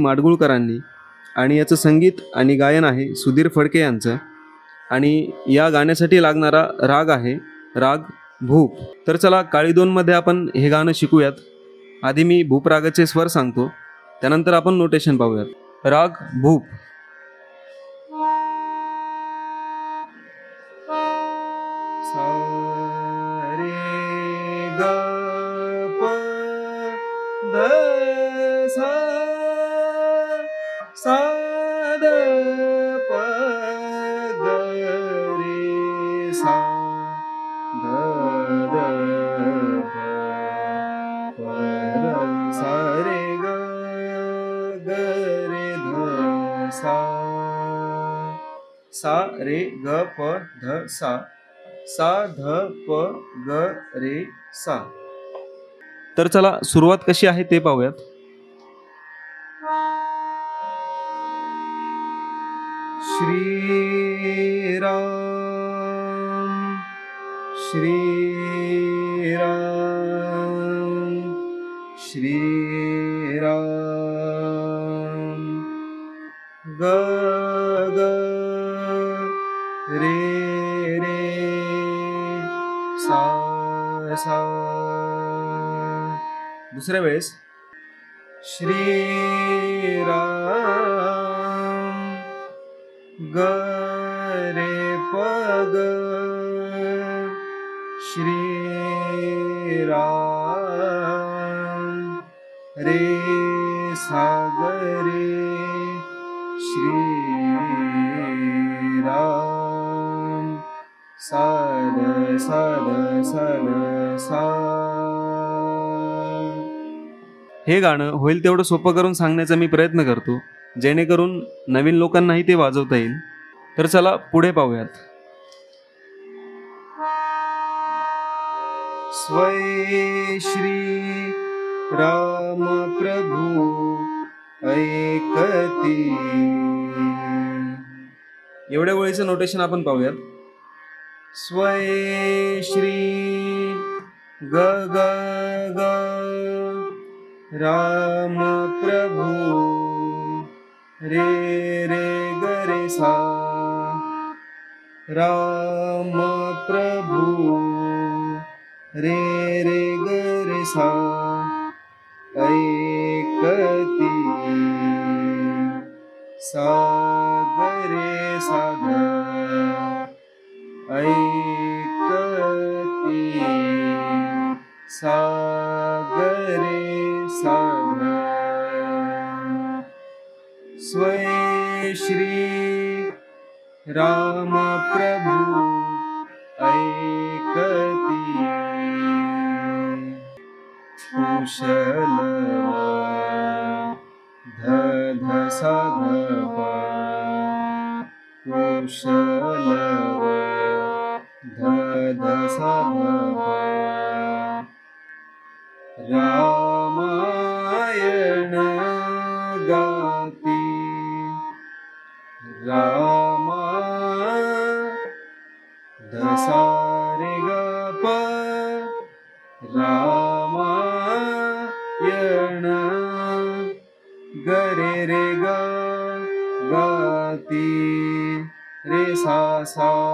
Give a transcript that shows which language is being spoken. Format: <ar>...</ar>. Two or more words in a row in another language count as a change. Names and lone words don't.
<mr>माडगूळकरांनी आणि याचं संगीत आणि गायन आहे सुधीर फडके यांचं. आणि या गाण्यासाठी लागणारा राग आहे राग भूप. तर चला काळी दोनमध्ये आपण हे गाणं शिकूयात. आधी मी भूप रागाचे स्वर सांगतो, त्यानंतर आपण नोटेशन पाहूयात. राग भूप. सा रे ग प ध सा सा ध प ग रे सा ध ध प सा रे ग ग रे ध सा रे ग प ध सा सा ध प ग रे सा. तर चला सुरुवात कशी आहे ते पाहूयात. श्री राम श्री राम श्री राम ग ग रे रे सा सा. दुसऱ्या वेळेस श्री राम ग रे प ग श्री राम रे सा ग रे श्री राम सा ध सा ध सा ध सा. हे गाणं होईल तेवढं सोपं करून सांगण्याचा मी प्रयत्न करतो, जेणेकरून नवीन लोकांनाही ते वाजवता येईल. तर चला पुढे पाहूयात. स्वये श्री राम प्रभू ऐकती. एवढ्या वेळेचं नोटेशन आपण पाहूयात. स्वये श्री ग ग ग राम प्रभू रे रे ग रे सा राम प्रभू रे रे ग रे सा ऐकती सा ग रे सा ध ऐकती सा ग रे सा ध. स्वये श्री राम प्रभू ऐकती कुशल ध ध सा ध प कुशल ध ध सा ध प. रामायण गाती रामा ध सा रे ग प रामायण ग रे रे ग गाती रे सा सा.</mr>